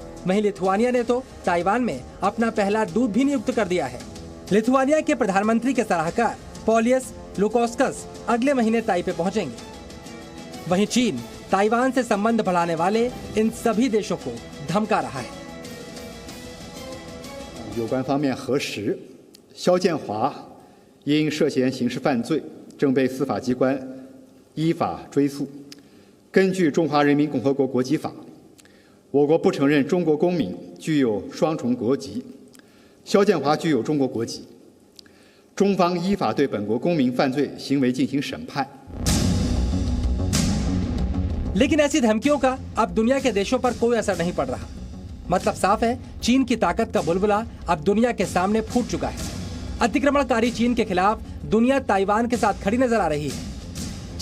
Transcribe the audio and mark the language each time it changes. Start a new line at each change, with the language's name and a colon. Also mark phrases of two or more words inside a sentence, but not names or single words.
Hindi: वहीं लिथुआनिया ने तो ताइवान में अपना पहला दूत भी नियुक्त कर दिया है। लिथुआनिया के प्रधानमंत्री के सलाहकार पॉलियस लुकोस्कस अगले महीने ताइपे पहुंचेंगे। वहीं चीन ताइवान से संबंध बढ़ाने वाले इन सभी देशों को धमका रहा है।
Chinese: 有关方面核实，肖建华因涉嫌刑事犯罪，正被司法机关依法追诉。根据《中华人民共和国国籍法》，我国不承认中国公民具有双重国籍。肖建华具有中国国籍，中方依法对本国公民犯罪行为进行审判。
Hindi: लेकिन ऐसी धमकियों का अब दुनिया के देशों पर कोई असर नहीं पड़ रहा। मतलब साफ है, चीन की ताकत का बुलबुला अब दुनिया के सामने फूट चुका है। अतिक्रमणकारी चीन के खिलाफ दुनिया ताइवान के साथ खड़ी नजर आ रही है।